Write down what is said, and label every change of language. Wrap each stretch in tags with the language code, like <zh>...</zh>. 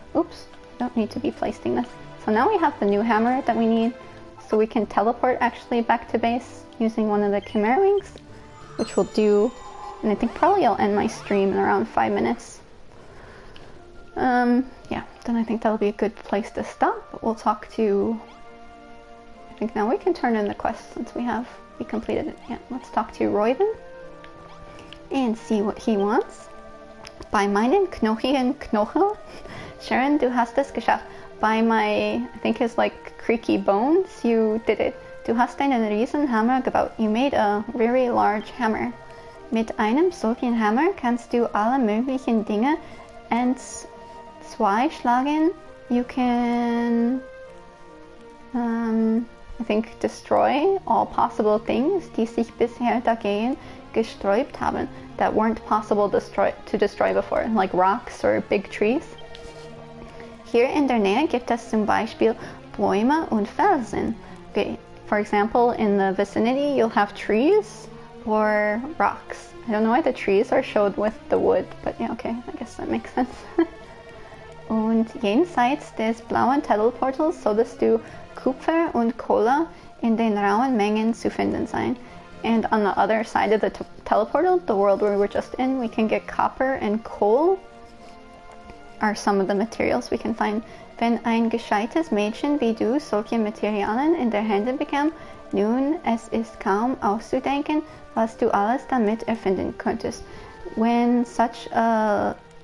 <en>Oops, don't need to be placing this. So now we have the new hammer that we need, so we can teleport actually back to base using one of the Chimera Wings, which we'll do, and I think probably I'll end my stream in around 5 minutes. Yeah, then I think that'll be a good place to stop, but we'll talk to... I think now we can turn in the quest since we completed it. Yeah, let's talk to Royden and see what he wants.</en> <de>Bei meinen knochigen Knochen, Charon, du hast es geschafft.</de> <en>By my, I think his like creaky bones, you did it.</en> <de>Du hast einen Riesenhammer gebaut.</de> <en>You made a very large hammer.</en> <de>Mit einem solchen Hammer kannst du alle möglichen Dinge entzweischlagen.</de> <en>You can, I think, destroy all possible things,</en> <de>die sich bisher dagegen gesträubt haben,</de> <en>that weren't possible to destroy before, like rocks or big trees.</en> <de>Hier in der Nähe gibt es zum Beispiel Bäume und Felsen.</de> <en>Okay, for example, in the vicinity you'll have trees or rocks. I don't know why the trees are showed with the wood, but yeah, okay, I guess that makes sense.</en> <de>Und jenseits des blauen Teleportals solltest du Kupfer und Kohle in den rauen Mengen zu finden sein.</de> <en>And on the other side of the teleportal, the world we were just in, we can get copper and coal, are some of the materials we can find.</en> <de>Wenn ein gescheites Mädchen wie du solche Materialien in der Hände bekam, nun, es ist kaum auszudenken, was du alles damit erfinden könntest.</de> <en>When such a</en>